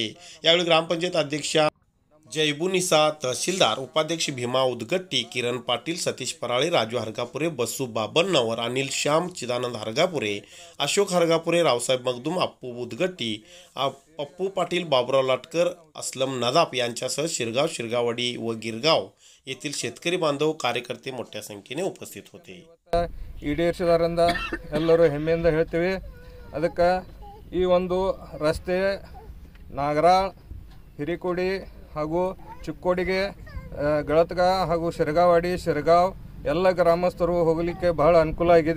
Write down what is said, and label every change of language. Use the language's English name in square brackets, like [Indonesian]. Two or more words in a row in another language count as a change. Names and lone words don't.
[Marathi] यावेळी ग्रामपंचायत अध्यक्षा जयबुनिसा, तहसीलदार, उपाध्यक्ष भीमा उदगट्टी, किरण पाटील, सतीश पराळे, राजू हरगापुरे, बसू बाबन्नावर, अनिल श्याम, चिदानंद हरगापुरे, अशोक हरगापुरे, रावसाहेब मगदूम, अप्पू उदगट्टी, पप्पू पाटील, बाबुराव लाटकर, अस्लम नदाफ यांच्यासह शिरगाव, शिरगाववाडी व गिरगाव येथील शेतकरी बांधव, कार्यकर्ते मोठ्या संख्येने उपस्थित होते. [Kannada] ಈಡೇರಿಸಿದಾರಿಂದ ಎಲ್ಲರೂ ಹೆಮ್ಮೆಯಿಂದ ಹೇಳ್ತೀವಿ. ಅದಕ್ಕೆ ಈ ಒಂದು ರಸ್ತೆ ನಾಗರಾಳ್, ಹಿರಿಕೋಡಿ ಹಾಗೂ ಚಿಕ್ಕೋಡಿಗೆ ಗಳತ್ಗ ಹಾಗೂ ಶಿರಗಾವಡಿ, ಶಿರಗಾವ್ ಎಲ್ಲ ಗ್ರಾಮಸ್ಥರು ಹೋಗಲಿಕ್ಕೆ ಬಹಳ ಅನುಕೂಲ ಆಗಿದೆ.